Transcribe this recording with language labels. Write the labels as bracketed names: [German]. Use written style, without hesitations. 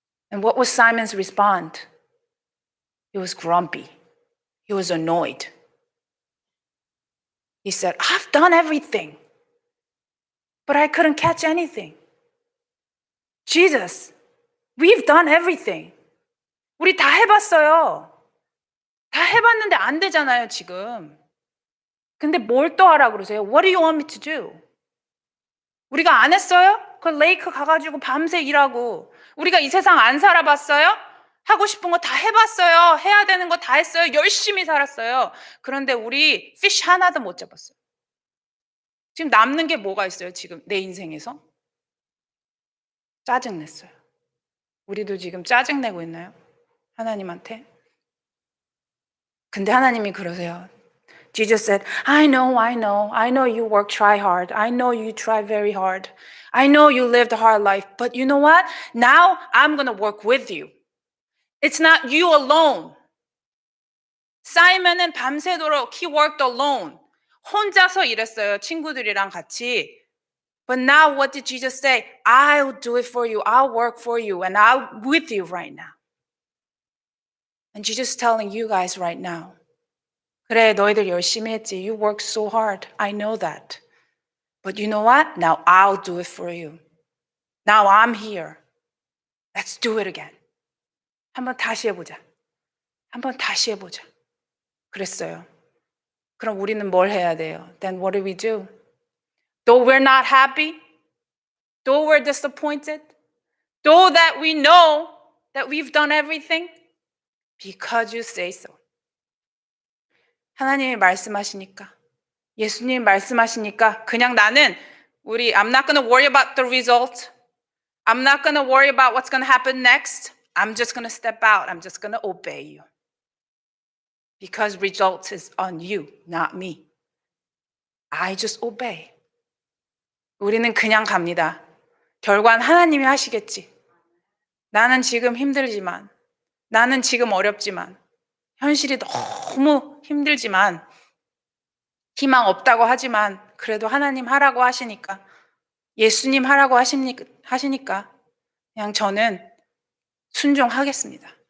[English] And what was Simon's response? He was grumpy. He was annoyed. He said, I've done everything, but I couldn't catch anything. Jesus, we've done everything. [Korean] 우리 다 해봤어요. 다 해봤는데 안 되잖아요, 지금. 근데 뭘 또 하라 그러세요? [English] What do you want me to do? [Korean] 우리가 안 했어요? 그 레이크 가가지고 밤새 일하고 우리가 이 세상 안 살아봤어요? 하고 싶은 거 다 해봤어요. 해야 되는 거 다 했어요. 열심히 살았어요. 그런데 우리 피쉬 하나도 못 잡았어요. 지금 남는 게 뭐가 있어요? 지금 내 인생에서? 짜증냈어요. 우리도 지금 짜증내고 있나요? 하나님한테? 근데 하나님이 그러세요. [English] Jesus said, I know you work, try hard. I know you try very hard. I know you lived a hard life. But you know what? Now I'm going to work with you. It's not you alone. [Korean] 사이먼은 밤새도록 [English] he worked alone. [Korean] 혼자서 일했어요. 친구들이랑 같이. [English] But now what did Jesus say? I'll do it for you. I'll work for you. And I'm with you right now. And Jesus is telling you guys right now. [Korean] 그래, 너희들 열심히 했지. [English] You worked so hard. I know that. But you know what? Now I'll do it for you. Now I'm here. Let's do it again. [Korean] 한번 다시 해보자. 한번 다시 해보자. 그랬어요. 그럼 우리는 뭘 해야 돼요? [English] Then what do we do? Though we're not happy, though we're disappointed, though that we know that we've done everything, because you say so. [Korean] 하나님이 말씀하시니까, 예수님이 말씀하시니까 그냥 나는 [English] I'm not going to worry about the result. I'm not going to worry about what's going to happen next. I'm just going to step out. I'm just going to obey you. Because results is on you, not me. I just obey. [Korean] 우리는 그냥 갑니다. 결과는 하나님이 하시겠지. 나는 지금 힘들지만, 나는 지금 어렵지만, 현실이 너무 힘들지만, 희망 없다고 하지만, 그래도 하나님 하라고 하시니까, 예수님 하라고 하시니까, 그냥 저는 순종하겠습니다.